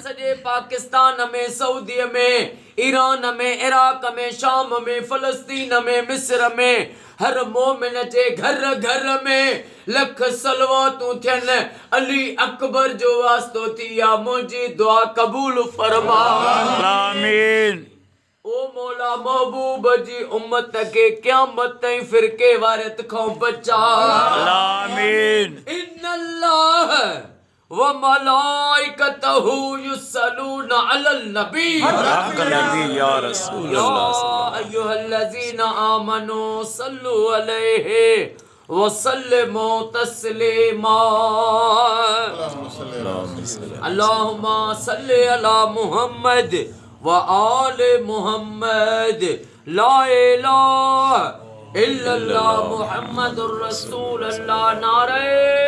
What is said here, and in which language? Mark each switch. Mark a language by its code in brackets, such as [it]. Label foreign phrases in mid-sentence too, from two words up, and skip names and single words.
[sd] सॼे पाकिस्तान में सऊदीअ में ईरान में इराक में शाम में फलस्तीन में मिस्र में हर मोमिन जे घर घर में लख सलवातूं थियनि अली अकबर जो वास्तो थी या मुंहिंजी दुआ क़बूल फरमा। आमीन। ओ मौला महबूब जी उम्मत के क़यामत ताईं फिरके वारियत खां बचा। आमीन। [ar] إن الله وملائكته يصلون على النبي يا رسول الله أيها الذين آمنوا صلوا عليه وسلموا تسليما. اللهم صل على محمد وآل محمد لا إله إلا الله محمد رسول الله नारे